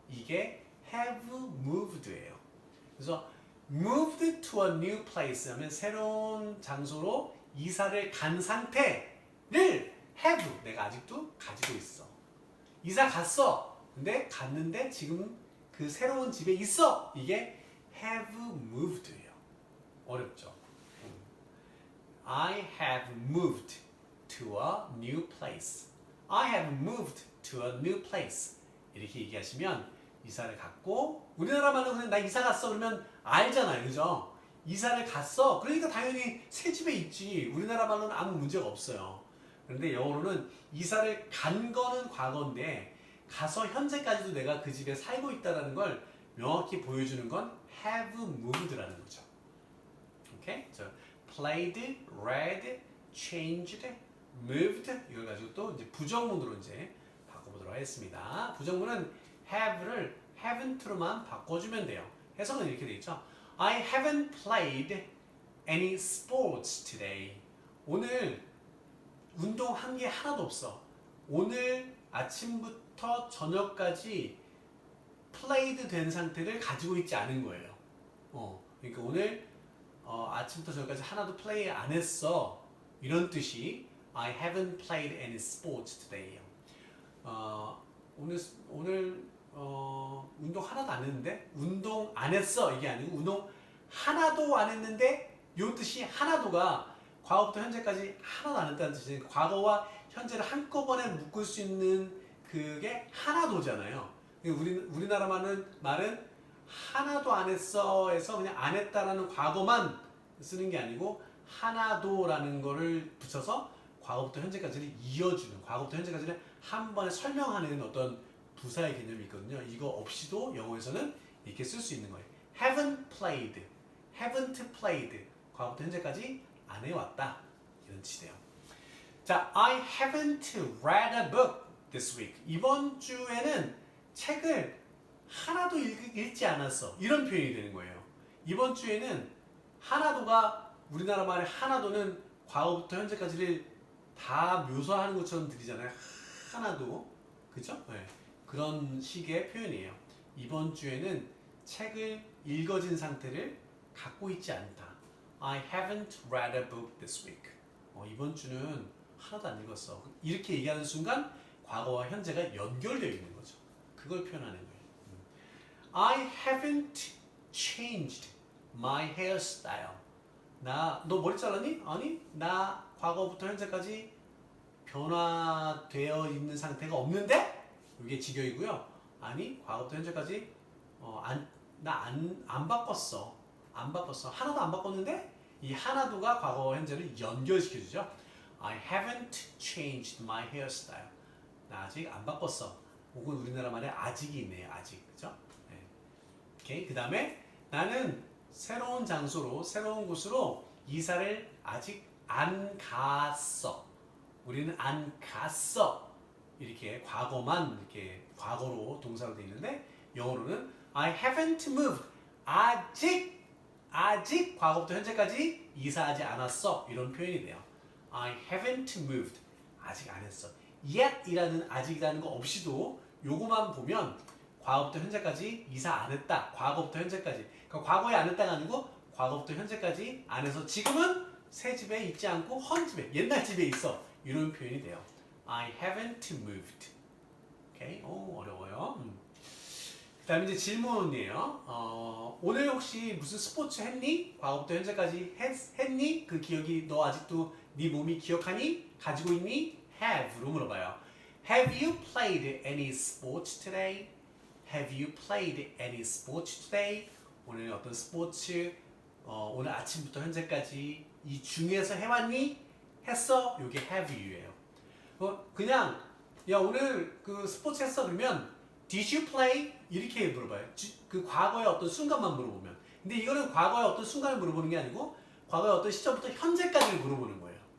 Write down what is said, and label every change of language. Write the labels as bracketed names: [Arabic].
[Korean] 이게 have moved예요. 그래서 [English] moved to a new place [Korean] 하면 새로운 장소로 이사를 간 상태를 have 내가 아직도 가지고 있어. 이사 갔어. 근데 갔는데 지금 그 새로운 집에 있어. 이게 have moved예요. 어렵죠? [English] I have moved to a new place. I have moved to a new place. [Korean] 이렇게 얘기하시면 이사를 갔고 우리나라 말로 그냥 나 이사 갔어 그러면 알잖아요. 그죠? 이사를 갔어. 그러니까 당연히 새 집에 있지. 우리나라 말로는 아무 문제가 없어요. 그런데 영어로는 이사를 간 거는 과거인데 가서 현재까지도 내가 그 집에 살고 있다는 걸 명확히 보여주는 건 have moved라는 거죠. 오케이? 자, played, read, changed, moved 이걸 가지고 또 이제 부정문으로 이제 바꿔보도록 하겠습니다. 부정문은 have를 haven't로만 바꿔주면 돼요. 해석은 이렇게 돼 있죠. [English] I haven't played any sports today. [Korean] 오늘 운동한 게 하나도 없어. 오늘 아침부터 저녁까지 played 된 상태를 가지고 있지 않은 거예요. 그러니까 오늘 아침부터 저녁까지 하나도 플레이 안 했어. 이런 뜻이 [English] I haven't played any sports today. [Korean] 오늘 운동 하나도 안 했는데 운동 안 했어 이게 아니고 운동 하나도 안 했는데 요 뜻이 하나도가 과거부터 현재까지 하나도 안 했다는 뜻이에요. 과거와 현재를 한꺼번에 묶을 수 있는 그게 하나도잖아요. 우리나라 말은 하나도 안 했어에서 그냥 안 했다라는 과거만 쓰는 게 아니고 하나도라는 거를 붙여서 과거부터 현재까지를 이어주는, 과거부터 현재까지를 한 번에 설명하는 어떤 부사의 개념이 있거든요. 이거 없이도 영어에서는 이렇게 쓸 수 있는 거예요. [English] haven't played, haven't played. [Korean] 과거부터 현재까지 안 해왔다. 이런 뜻이에요. [English] 자, I haven't read a book this week. [Korean] 이번 주에는 책을 하나도 읽지 않았어. 이런 표현이 되는 거예요. 이번 주에는 하나도가 우리나라 말의 하나도는 과거부터 현재까지를 다 묘사하는 것처럼 들리잖아요. 하나도. 그죠? 네. 그런 식의 표현이에요. 이번 주에는 책을 읽어진 상태를 갖고 있지 않다. [English] I haven't read a book this week. [Korean] 이번 주는 하나도 안 읽었어. 이렇게 얘기하는 순간 과거와 현재가 연결되어 있는 거죠. 그걸 표현하는 거예요. [English] I haven't changed my hairstyle. [Korean] 너 머리 잘랐니? 아니, 나 과거부터 현재까지 변화되어 있는 상태가 없는데? 이게 직역이고요. 아니, 과거부터 현재까지 안 바꿨어. 안 바꿨어. 하나도 안 바꿨는데 이 하나도가 과거와 현재를 연결시켜주죠. [English] I haven't changed my hairstyle. [Korean] 나 아직 안 바꿨어. 혹은 우리나라 말에 아직이 있네요. 아직. 그죠? 네. 오케이. 그 다음에 나는 새로운 장소로, 새로운 곳으로 이사를 아직 안 갔어. 우리는 안 갔어. 이렇게 과거만 이렇게 과거로 동사로 되어 있는데 영어로는 [English] I haven't moved. [Korean] 아직 과거부터 현재까지 이사하지 않았어. 이런 표현이 돼요. [English] I haven't moved. [Korean] 아직 안 했어. yet 이라는 아직이라는 거 없이도 요거만 보면 과거부터 현재까지 이사 안 했다. 과거부터 현재까지. 그러니까 과거에 안 했다가 아니고 과거부터 현재까지 안 해서 지금은 새 집에 있지 않고 헌 집에, 옛날 집에 있어. 이런 표현이 돼요. [English] I haven't moved. [Korean] 오케이? 어려워요. 그 다음에 이제 질문이에요. 오늘 혹시 무슨 스포츠 했니? 과거부터 현재까지 했니? 그 기억이 너 아직도 네 몸이 기억하니? 가지고 있니? have로 물어봐요. [English] Have you played any sports today? Have you played any sports today? [Korean] 오늘 어떤 스포츠 오늘 아침부터 현재까지 이 중에서 해왔니? 했어? 이게 have you예요. 그냥 야 오늘 그 스포츠 했어 그러면 [English] Did you play? [Korean] 이렇게 물어봐요. 그 과거의 어떤 순간만 물어보면. 근데 이거는 과거의 어떤 순간을 물어보는 게 아니고 과거의 어떤 시점부터 현재까지를 물어보는 거예요.